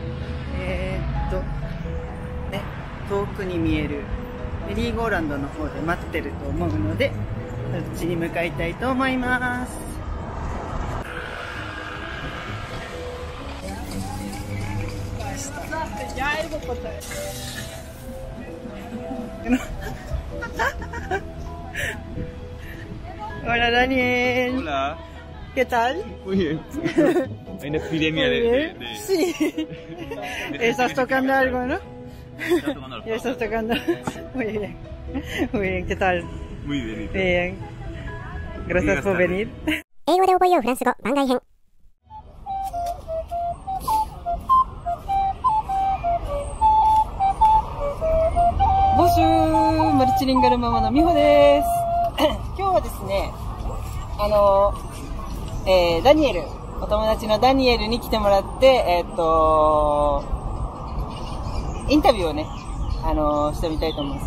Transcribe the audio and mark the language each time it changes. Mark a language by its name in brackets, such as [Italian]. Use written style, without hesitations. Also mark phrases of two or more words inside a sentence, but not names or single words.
[Japanese] ね、遠くに見えるメリーゴーランドの方で待ってると思うので、そっちに向かいたいと思います。Hola Daniel. [Spanish] Hola. ¿Qué tal? Muy bien. Hay una epidemia de... Sí. Estás tocando algo, ¿no? Estás tomando el Estás tocando. Muy bien. Muy bien, ¿qué tal? Muy bien. Bien. Gracias por venir. [Japanese] 英語で覚えようフランス語番外編。ボシューマルチリンガルママのみほです。今日はですね、ダニエル、お友達のダニエルに来てもらって、インタビューをね、してみたいと思います。